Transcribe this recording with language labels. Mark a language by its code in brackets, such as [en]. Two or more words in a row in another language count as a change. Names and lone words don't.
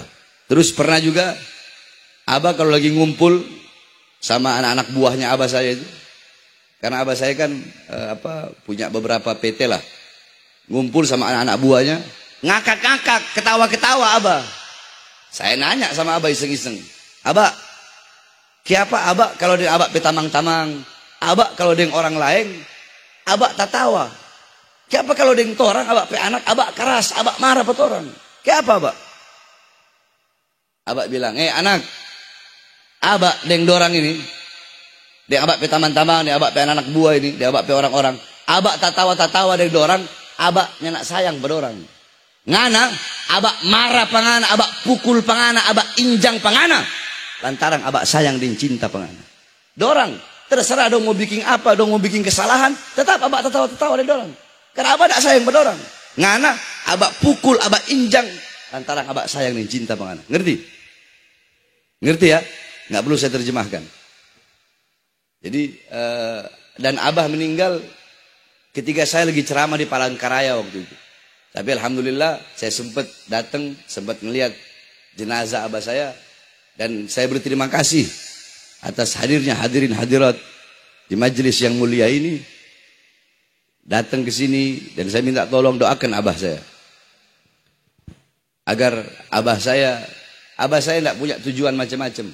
[id] Terus pernah juga Abah kalau lagi ngumpul sama anak-anak buahnya Abah saya itu, karena Abah saya kan punya beberapa PT lah, ngumpul sama anak-anak buahnya, ngakak-ngakak, ketawa-ketawa Abah. Saya nanya sama Abah iseng-iseng, [xmm] Abah, kiapa Abah kalau dia Abah petamang-tamang, Abah kalau dia orang lain, Abah tak tawa. Kiapa kalau dia orang, Abah pe anak, Abah keras, Abah marah pada orang. Kiapa Abah? Abah bilang, anak, Abah deng dorang ini, deng Abah pe taman-taman, deng Abah pe anak buah ini, deng Abah pe orang-orang, Abah tak tawa deng dorang, Abah nyenak sayang pada orang. Ngana, Abah marah pangana, Abah pukul pangana, Abah injang pangana, lantaran Abah sayang dan cinta pangana. Dorang terserah dong mau bikin apa, dong mau bikin kesalahan, tetap Abah tertawa-tertawa deng dorang. Karena Abah tak sayang pada orang. Ngana, Abah pukul, Abah injang, lantaran Abah sayang dan cinta pangana. [id] Ngerti? Ngerti ya? Nggak perlu saya terjemahkan. Jadi dan Abah meninggal ketika saya lagi ceramah di Palangkaraya waktu itu. Tapi alhamdulillah saya sempat datang, sempat melihat jenazah Abah saya, dan saya berterima kasih atas hadirnya hadirin hadirat di majelis yang mulia ini, datang ke sini, dan saya minta tolong doakan Abah saya agar Abah saya tidak punya tujuan macam-macam.